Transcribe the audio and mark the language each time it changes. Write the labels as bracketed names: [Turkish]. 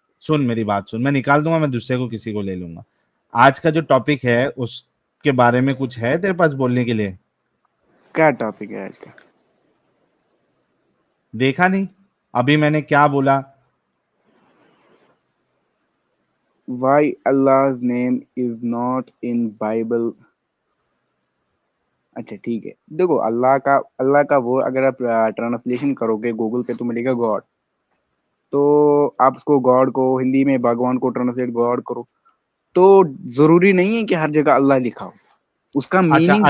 [Hindi] सुन मेरी बात सुन, मैं निकाल दूंगा, मैं दूसरे को किसी को ले लूंगा। आज का जो टॉपिक है उसके बारे में कुछ है तेरे पास बोलने के लिए? क्या टॉपिक है आज का? देखा नहीं अभी मैंने क्या बोला? [English] Why Allah's name is not in Bible? [Hindi] अच्छा ठीक है, देखो अल्लाह का वो अगर आप ट्रांसलेशन करोगे गूगल पे तो मिलेगा गॉड। तो आप उसको गॉड को हिंदी में भगवान को ट्रांसलेट गॉड करो, तो जरूरी नहीं है कि हर जगह अल्लाह लिखा हो। उसका अच्छा, मीनिंग भी